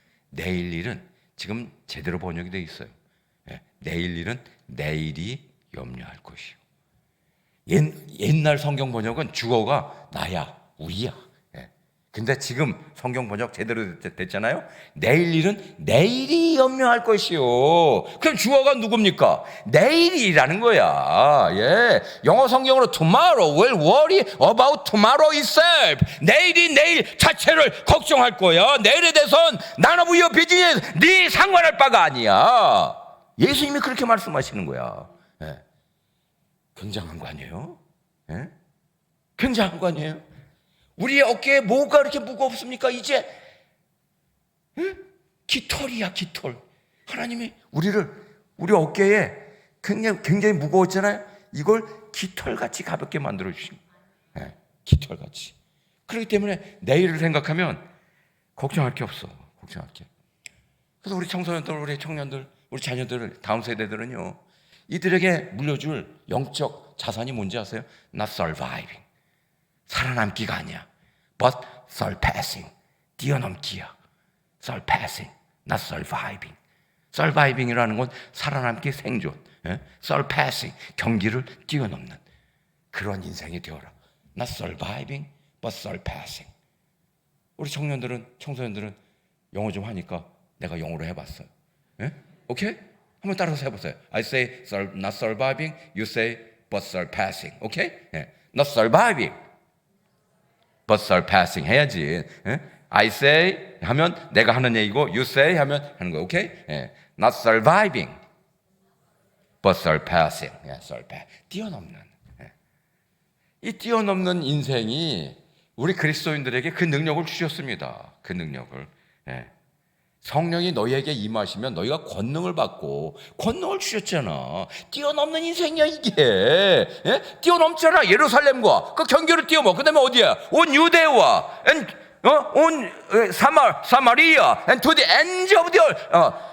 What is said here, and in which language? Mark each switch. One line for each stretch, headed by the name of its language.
Korean: 내일 일은 지금 제대로 번역이 되어 있어요. 내일 일은 내일이 염려할 것이요. 옛날 성경 번역은 주어가 나야, 우리야. 근데 지금 성경 번역 제대로 됐잖아요. 내일 일은 내일이 염려할 것이요. 그럼 주어가 누굽니까? 내일이라는 거야. 영어 성경으로
English: tomorrow will worry about tomorrow itself.
Korean: 내일이 내일 자체를 걱정할 거야. 내일에 대해서는
English: none of your business.
Korean: 네 상관할 바가 아니야. 예수님이 그렇게 말씀하시는 거야. 굉장한 거 아니에요? 굉장한 거 아니에요? 우리의 어깨에 뭐가 이렇게 무겁습니까? 이제 깃털이야, 깃털. 하나님이 우리 어깨에 굉장히 무거웠잖아요. 이걸 깃털같이 가볍게 만들어 주신 거예요. 깃털같이. 그렇기 때문에 내일을 생각하면 걱정할 게 없어. 걱정할 게. 그래서 우리 청소년들, 우리 청년들, 우리 자녀들, 다음 세대들은요, 이들에게 물려줄 영적 자산이 뭔지 아세요?
English: Not surviving.
Korean: 살아남기가 아니야.
English: But surpassing.
Korean: 뛰어넘기야.
English: Surpassing. Not surviving.
Korean: Surviving이라는 건 살아남기, 생존.
English: Surpassing.
Korean: 경기를 뛰어넘는 그런 인생이 되어라.
English: Not surviving, but surpassing.
Korean: 우리 청소년들은 영어 좀 하니까 내가 영어로 해봤어요. 오케이? 한번 따라서 해보세요.
English: I say not surviving, you say but surpassing. 오케이? Not surviving. but surpassing
Korean: 해야지.
English: I say
Korean: 하면 내가 하는 얘기고
English: you say
Korean: 하면 하는 거. 오케이?
English: Not surviving but surpassing.
Korean: 뛰어넘는. 이 뛰어넘는 인생이 우리 그리스도인들에게 그 능력을 주셨습니다. 그 능력을. 성령이 너희에게 임하시면 너희가 권능을 받고, 권능을 주셨잖아. 뛰어넘는 인생이야 이게. 뛰어넘잖아. 예루살렘과 그 경계를 뛰어넘어. 그 다음에 어디야? 온 유대와
English: 온 사마리아 and to the ends of the earth.